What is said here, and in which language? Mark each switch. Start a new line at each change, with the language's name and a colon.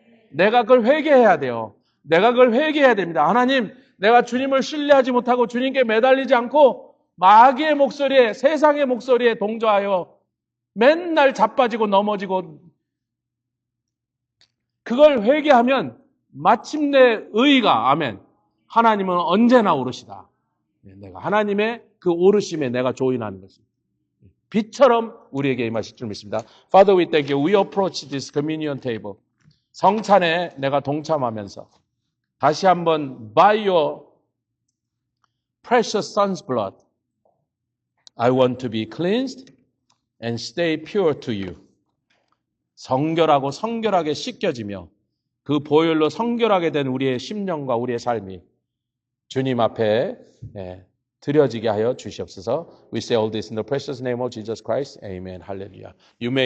Korean: 내가 그걸 회개해야 돼요. 내가 그걸 회개해야 됩니다. 하나님, 내가 주님을 신뢰하지 못하고 주님께 매달리지 않고 마귀의 목소리에, 세상의 목소리에 동조하여 맨날 자빠지고 넘어지고 그걸 회개하면 마침내 의가, 아멘, 하나님은 언제나 오르시다. 내가 하나님의 그 오르심에 내가 조인하는 것입니다. 빛처럼 우리에게 임하실 줄 믿습니다.
English: Father, we thank you. We approach this communion table.
Korean: 성찬에 내가 동참하면서 다시 한번
English: by your precious son's blood, I want to be cleansed and stay pure to you.
Korean: 성결하고 성결하게 씻겨지며 그 보혈로 성결하게 된 우리의 심령과 우리의 삶이 주님 앞에 드려지게 하여 주시옵소서.
English: We say all this in the precious name of Jesus Christ. Amen. Hallelujah. You may